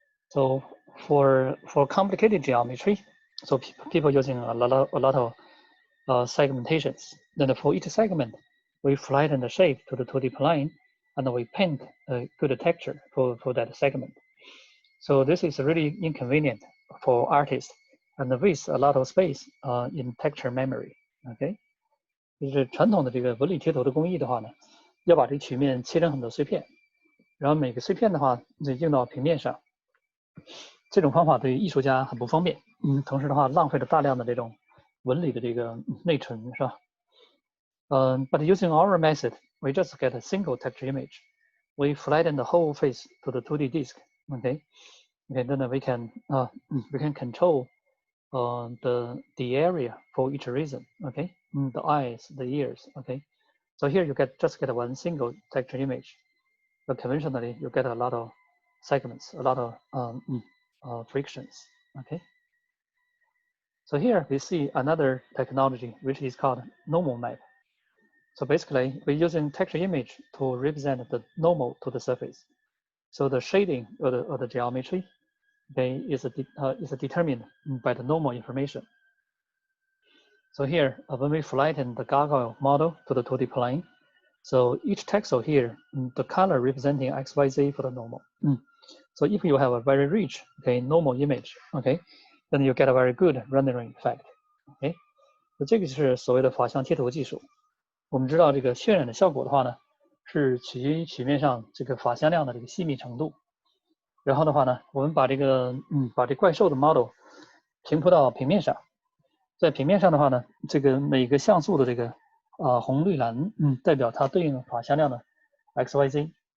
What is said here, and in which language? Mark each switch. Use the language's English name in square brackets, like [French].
[English] So for complicated geometry, so people using a lot of segmentations. Then for each segment, we flatten the shape to the 2D plane, and we paint a good texture for that segment. So this is really inconvenient for artists and waste a lot of space in texture memory. [Chinese] OK， 就是传统的这个纹理贴图的工艺的话呢，要把这曲面切成很多碎片，然后每个碎片的话就印到平面上。这种方法对于艺术家很不方便，同时的话浪费了大量的这种纹理的这个内存，是吧？ [English] But using our method, we just get a single texture image. We flatten the whole face to the 2D disk. Okay, then we can control the area for each reason. Okay, the eyes, the ears. Okay, so here you just get one single texture image, but conventionally you get a lot of segments, a lot of frictions. Okay, so here we see another technology which is called normal map. So basically, we're using texture image to represent the normal to the surface. So the shading of the geometry, okay, is determined by the normal information. So here, when we flatten the gargoyle model to the 2D plane, so each texel here, the color representing XYZ for the normal. So if you have a very rich, okay, normal image, okay, then you get a very good rendering effect. [Chinese] Okay, 这个就是所谓的法相贴图技术。我们知道这个渲染的效果的话呢，是取决于曲面上这个法向量的这个细密程度。然后的话呢，我们把这个把这怪兽的 model 平铺到平面上，在平面上的话呢，这个每个像素的这个红绿蓝，代表它对应的法向量的 XYZ。